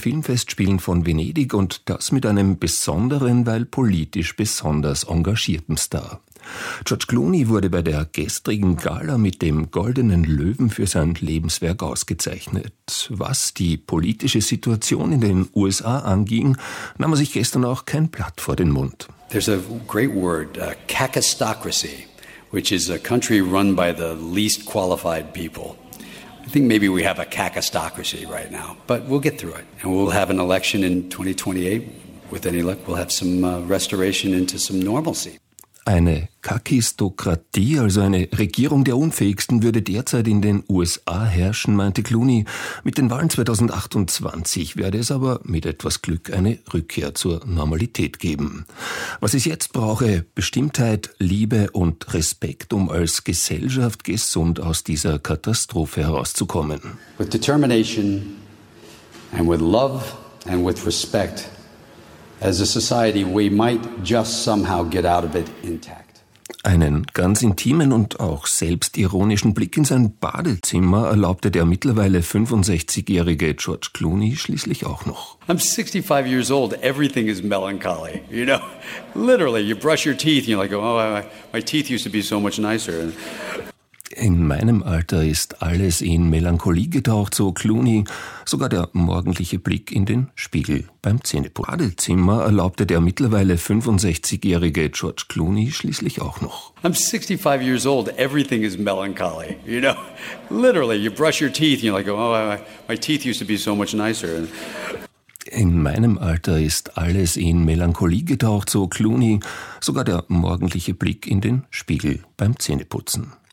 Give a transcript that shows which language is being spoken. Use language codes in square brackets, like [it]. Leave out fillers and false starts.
[de] Filmfestspielen von Venedig und das mit einem besonderen, weil politisch besonders engagierten Star. George Clooney wurde bei der gestrigen Gala mit dem Goldenen Löwen für sein Lebenswerk ausgezeichnet. Was die politische Situation in den USA anging, nahm er sich gestern auch kein Blatt vor den Mund. [en] There's a great word, kakistocracy, which is a country run by the least qualified people. I think maybe we have a kakistocracy right now, but we'll get through it. And we'll have an election in 2028. With any luck, we'll have some restoration into some normalcy. [de] Eine Kakistokratie, also eine Regierung der Unfähigsten, würde derzeit in den USA herrschen, meinte Clooney. Mit den Wahlen 2028 werde es aber mit etwas Glück eine Rückkehr zur Normalität geben. Was es jetzt brauche, Bestimmtheit, Liebe und Respekt, um als Gesellschaft gesund aus dieser Katastrophe herauszukommen. [en] With determination and with love and with respect, as a society, we might just somehow get out of it intact. [de] Einen ganz intimen und auch selbstironischen Blick in sein Badezimmer erlaubte der mittlerweile 65-jährige George Clooney schließlich auch noch. [en] I'm 65 years old. Everything is melancholy. You know, literally, you brush your teeth and you're like, oh, my teeth used to be so much nicer. [de] In meinem Alter ist alles in Melancholie getaucht, so Clooney. Sogar der morgendliche Blick in den Spiegel beim Zähneputzen. Badezimmer erlaubte der mittlerweile 65-jährige George Clooney schließlich auch noch. [en] I'm 65 years old. Everything is melancholy. You know, literally, you brush your teeth and you're like, oh, my teeth used to be so much nicer. [de] In meinem Alter ist alles in Melancholie getaucht, so Clooney. Sogar der morgendliche Blick in den Spiegel beim Zähneputzen.